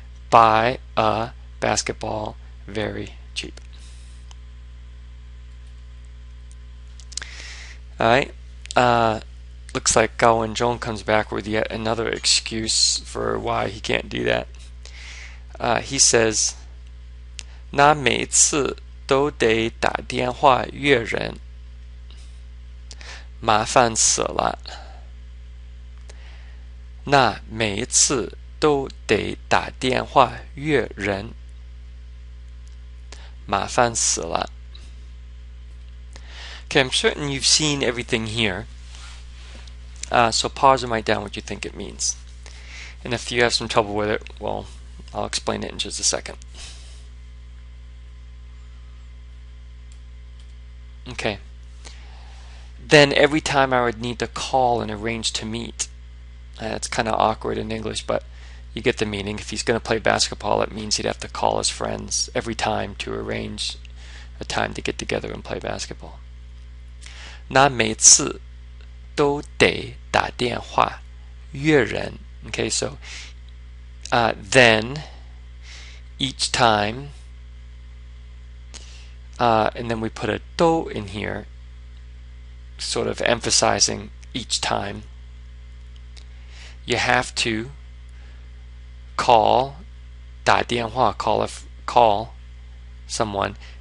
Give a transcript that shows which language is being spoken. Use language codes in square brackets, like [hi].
[en] Buy a basketball very cheap. Alright, looks like Gao Wenzhong comes back with yet another excuse for why he can't do that. He says, [zh] 那每次都得打电话约人，麻烦死了。那每次都得打电话约人，麻烦死了。 [en] Okay, I'm certain you've seen everything here. So pause and write down what you think it means. And if you have some trouble with it, well, I'll explain it in just a second. Okay. Then every time I would need to call and arrange to meet. It's kind of awkward in English, but you get the meaning. If he's going to play basketball, it means he'd have to call his friends every time to arrange a time to get together and play basketball. [zh] 那每次都得打电话约人. [en] Okay, so then each time, and then we put a do in here, sort of emphasizing each time. You have to call, 打电话, call someone.